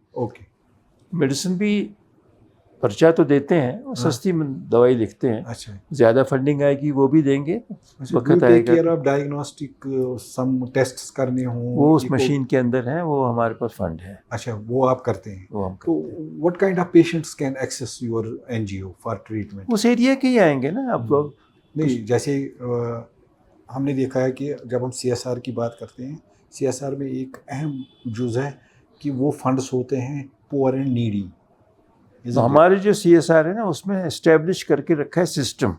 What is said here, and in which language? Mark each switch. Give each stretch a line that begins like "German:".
English: Okay.
Urdu: Medicine بھی پرچہ تو دیتے ہیں, اور سستی دوائی لکھتے ہیں. اچھا. زیادہ فنڈنگ آئے گی وہ بھی دیں گے, وقت آئے گا. ڈائگنوسٹک سم ٹیسٹ کرنے ہوں وہ اس مشین کے اندر ہیں, وہ ہمارے پاس فنڈ ہے. اچھا, وہ آپ کرتے ہیں. وہ ہم
English: تو what kind of patients can access your NGO for treatment?
Urdu: اس area کے ہی آئیں گے نا آپ لوگ. نہیں, جیسے ہم نے دیکھا ہے کہ جب ہم CSR کی بات کرتے ہیں, CSR میں ایک اہم جز ہے کہ وہ فنڈس ہوتے ہیں
English: Poor and needy.
Urdu: ہمارے جو CSR ہے نا, اس میں اسٹیبلش کر کے رکھا ہے سسٹم.